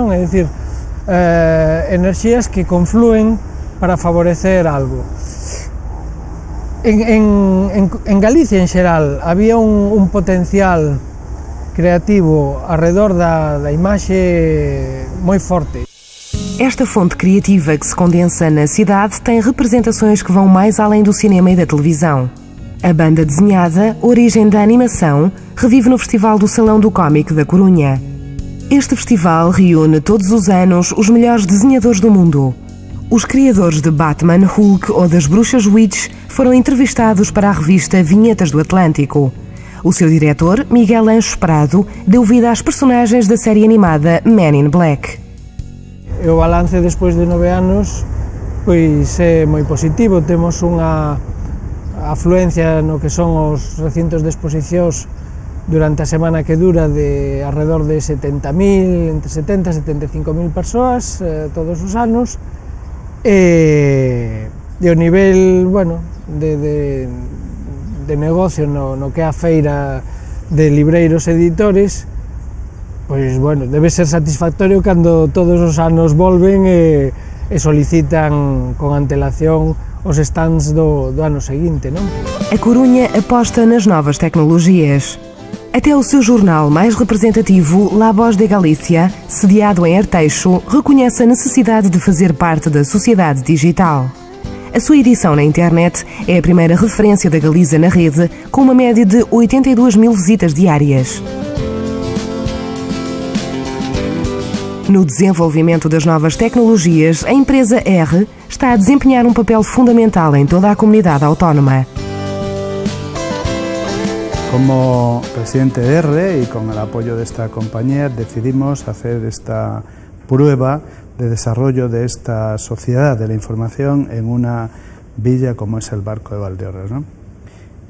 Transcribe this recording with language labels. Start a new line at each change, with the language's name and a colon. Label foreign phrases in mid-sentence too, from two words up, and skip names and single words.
Galician: É dicir, enerxías que conflúen para favorecer algo. En Galicia, en xeral, había un potencial creativo arredor da imaxe moi forte.
Portuguese: Esta fonte criativa que se condensa na cidade tem representações que vão mais além do cinema e da televisão. A banda desenhada, origem da animação, revive no Festival do Salão do Cómic da Corunha. Este festival reúne todos os anos os melhores desenhadores do mundo. Os criadores de Batman, Hulk ou das Bruxas Witch foram entrevistados para a revista Vinhetas do Atlântico. O seu diretor, Miguel Anjos Prado, deu vida às personagens da série animada Men in Black.
Galician: O balance despois de 9 anos pois é moi positivo. Temos unha afluencia no que son os recintos de exposicións durante a semana que dura de alrededor de 70.000, entre 70 e 75.000 persoas todos os anos, e o nivel, bueno, de negocio no que é a feira de libreiros e editores, pois, bueno, debe ser satisfactorio cando todos os anos volven e solicitan con antelación os stands do ano seguinte, non?
Portuguese: A Corunha aposta nas novas tecnologias. Até o seu jornal mais representativo, La Voz de Galícia, sediado em Arteixo, reconhece a necessidade de fazer parte da sociedade digital. A sua edição na internet é a primeira referência da Galiza na rede, com uma média de 82.000 visitas diárias. No desenvolvimento das novas tecnologias, a empresa R está a desempenhar um papel fundamental em toda a comunidade autónoma.
Spanish: Como presidente de R y con el apoyo de esta compañía decidimos hacer esta prueba de desarrollo de esta sociedad de la información en una villa como es el Barco de Valdeorras, ¿no?